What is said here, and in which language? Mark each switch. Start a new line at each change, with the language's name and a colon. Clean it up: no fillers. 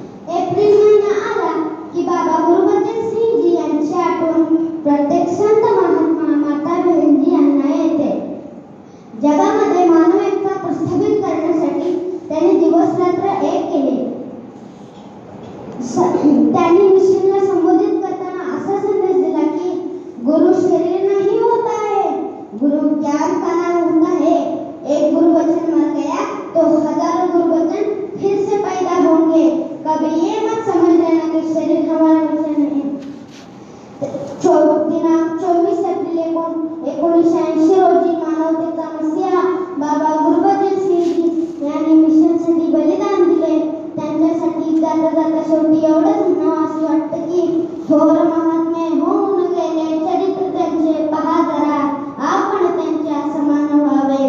Marathi: April महिना आला की बाबा गुरुबचन सिंगजी यांची आठवण प्रत्येक संत महात्मा माता बहिणजी यांना येते. जगामध्ये मानव एकता प्रस्थापित करण्यासाठी त्यांनी दिवस रात्र एक केले. त्यांनी मिशनला संबोधित करताना असा संदेश दिला की
Hindi: गुरु शरीर नहीं होता है, गुरु ज्ञान का नाम होता है. एक गुरुवचन मर गया तो हजारों गुरुवचन फिर से पैदा होंगे. कभी ये मत समझ लेना कि शरीर हमारा वचन है.
Marathi: दिनांक 24 एप्रिल 1980 रोजी मानवतेचा मसीहा बाबा गुरुबचन सिंगजी यांनी मिशनसाठी बलिदान दिले. त्यांच्यासाठी जाता जाता शेवटी एवढंच म्हणावं असं वाटतं की थोर महात्मे होऊन गेले चरित्र त्यांचे पहा जरा, आपण त्यांच्या समान व्हावे.